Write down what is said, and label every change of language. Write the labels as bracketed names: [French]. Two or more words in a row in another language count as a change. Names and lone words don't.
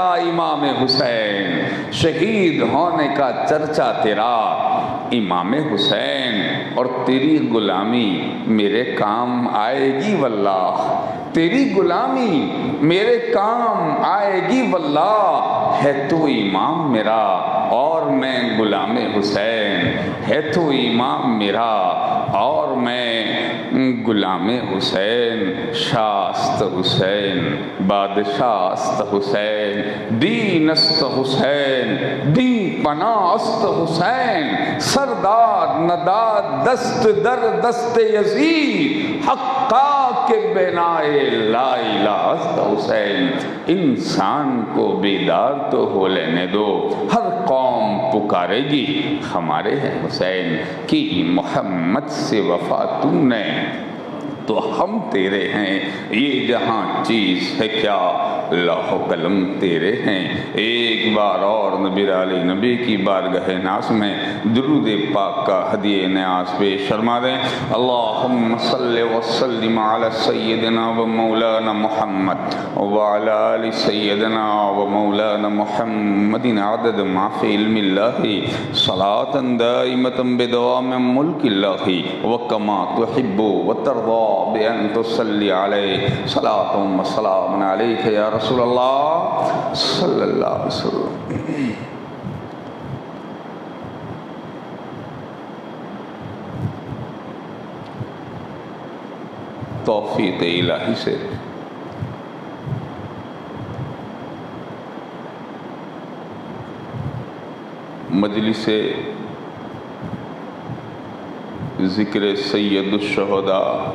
[Urdu] امام حسین، شہید ہونے کا چرچا تیرا امام حسین، اور تیری غلامی میرے کام آئے گی واللہ، تیری غلامی میرے کام آئے گی واللہ، ہے تو امام میرا اور میں غلام حسین، ہے تو امام میرا اور میں غلام حسین، [Persian] شاست حسین، بادشاہ است حسین، دین است حسین، دین پناہ است حسین، سردار نداد دست در دست یزید، حقا کے بنائے لا الہ است حسین، [Urdu] انسان کو بیدار تو ہو لینے دو، ہر قوم پکارے گی ہمارے ہیں حسین، کی محمد سے وفا تم نے تو ہم تیرے ہیں، یہ جہاں چیز ہے کیا لوح و قلم تیرے ہیں، ایک بار اور نبی علی نبی کی بارگاہ ناز میں درود پاک کا ہدیہ نیاز پیش فرما دیں۔ [Arabic] اللہم صلی وسلم علی سیدنا و مولانا محمد وعلی آل سیدنا و مولانا محمد عدد ما فی علم اللہ صلاة دائمة بدوام ملک اللہ وکما تحب وترضى بأن تصلی علیہ صلاة و سلام علیک یا رسول اللہ صلی اللہ علیہ وسلم۔ [Urdu] توفیق الہی سے مجلس ذکر سید الشہداء